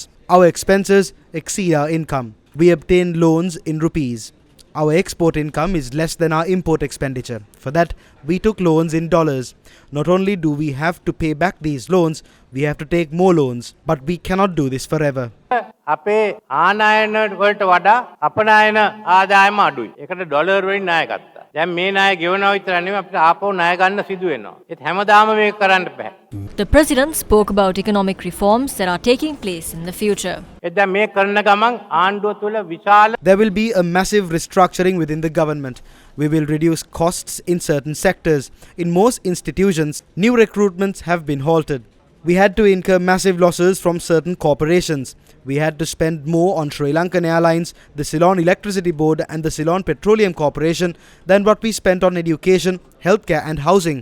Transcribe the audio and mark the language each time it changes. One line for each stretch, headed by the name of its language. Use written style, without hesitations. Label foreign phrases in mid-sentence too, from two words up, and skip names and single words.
English: Our expenses exceed our income. We obtained loans in rupees. Our export income is less than our import expenditure. For that, we took loans in dollars. Not only do we have to pay back these loans, we have to take more loans. But we cannot do this forever.
Sinhala: අපේ ආනයන වලට වඩා අපනයන ආදායම අඩුයි. ඒකට ඩොලර් වලින් ණය ගත්තා. දැන් මේ ණය ගෙවනවා විතර නෙමෙයි අපිට ආපහු ණය ගන්න සිදු වෙනවා. ඒත් හැමදාම මේක කරන්න බෑ.
English: The president spoke about economic reforms that are taking place in the future.
Sinhala: දැන් මේ කරන ගමන් ආණ්ඩුව තුළ විශාල
English: There will be a massive restructuring within the government. We will reduce costs in certain sectors. In most institutions, new recruitments have been halted. We had to incur massive losses from certain corporations. We had to spend more on Sri Lankan Airlines, the Ceylon Electricity Board and the Ceylon Petroleum Corporation than what we spent on education, healthcare and housing.